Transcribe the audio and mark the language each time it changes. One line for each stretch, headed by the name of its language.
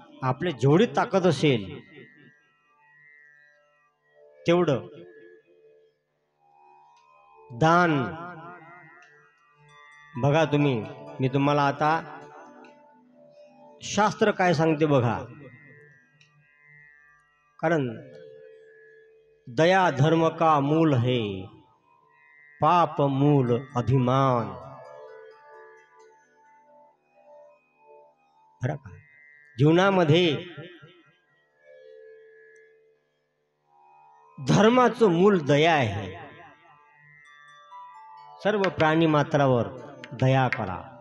Marathi: आपले जेवढी ताकद असेल तेवढं दान. बघा तुम्ही, मी तुम्हाला आता शास्त्र काय सांगते बघा.
Hindi: कारण दया धर्म का मूल है, पाप मूल अभिमान.
Marathi: बरं का, जीवनामध्ये धर्माचं मूल दया आहे. सर्व प्राणी मात्रावर दया करा.